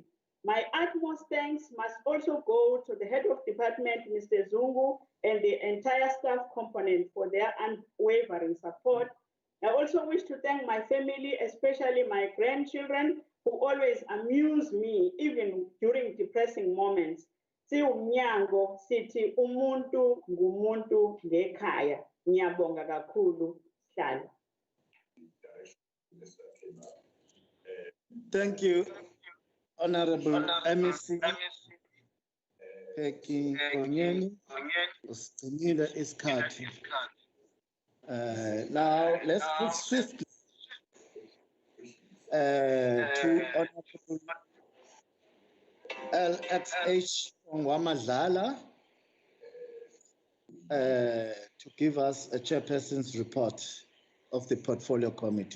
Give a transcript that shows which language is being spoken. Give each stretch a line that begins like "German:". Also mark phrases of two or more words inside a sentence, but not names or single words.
English: My utmost thanks must also go to the head of department, Mr. Zungu, and the entire staff component for their unwavering support. I also wish to thank my family, especially my grandchildren, who always amuse me, even during depressing moments.
Zulu: Siumnyango sithi umuntu ngumuntu ngekhaya. Ngiyabonga kakhulu, Hlala.
English: Thank you, Honorable MEC Peggy Onyeni.
Zulu: Usigcinile isikhathi.
English: Now let's move swiftly to Honorable LXH Wamadlala to give us a chairperson's report of the portfolio committee.